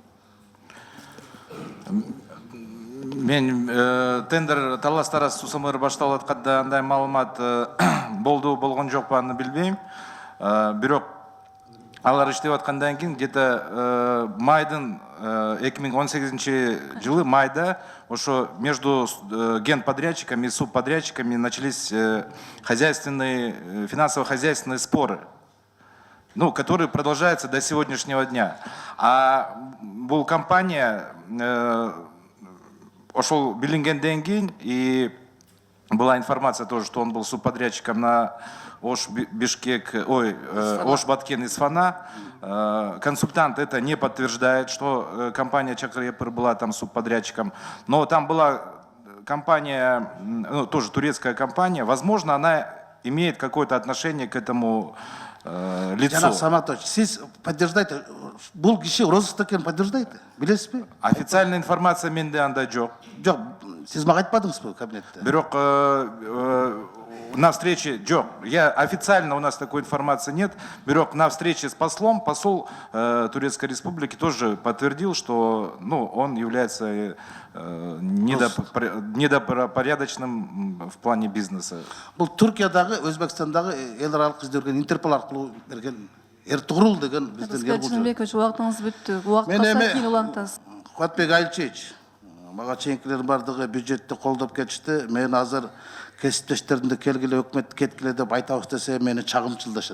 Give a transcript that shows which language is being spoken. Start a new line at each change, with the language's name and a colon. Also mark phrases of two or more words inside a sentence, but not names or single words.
Kyrgyz: Мен тендер талас-тарас суу самыр башталып атканда андай маалымат болгон жокпу аны билбейм. Бирок алар иштеп аткандан кийин где-то майдын 2018 жылы майда ошо
Russian: между генподрядчиками и субподрядчиками начались хозяйственные, финансово-хозяйственные споры, ну, которые продолжаются до сегодняшнего дня.
Kyrgyz: А бул компания ошол билингенден кийин,
Russian: и была информация тоже, что он был субподрядчиком на Ош Бишкек, Ош Баткен Исфана. Консультант это не подтверждает, что компания Чакрыепыр была там субподрядчиком. Но там была компания, ну, тоже турецкая компания. Возможно, она имеет какое-то отношение к этому лицу.
Kyrgyz: Жанат Саматович, сиз подтверждаете, бул киши розыскта экенин подтверждаете? Билесизби?
Russian: Официальная информация
Kyrgyz: менде анда жок. Жок, сиз мага айтпадыңызбы кабинетте?
Russian: Бирок на встрече, официально у нас такой информации нет, бирок на встрече с послом, посол Турецкой Республики тоже подтвердил, что, ну, он является недопорядочным в плане бизнеса.
Kyrgyz: Бул Туркиядагы, Өзбекстандагы эл аралык издөргөн Интерпол аркылуу берген Эртугрул деген биздин эл Жинбекович, убактыңыз бүттү. Убакыт болсо кийин улантасыз. Куатбек Айылчевич, мага чейинкилер бардыгы бюджетти колдоп кетишти. Мен азыр кесиптештеримди келгиле өкмөт кеткиле деп айтабыз десе мени чагымчылдашат.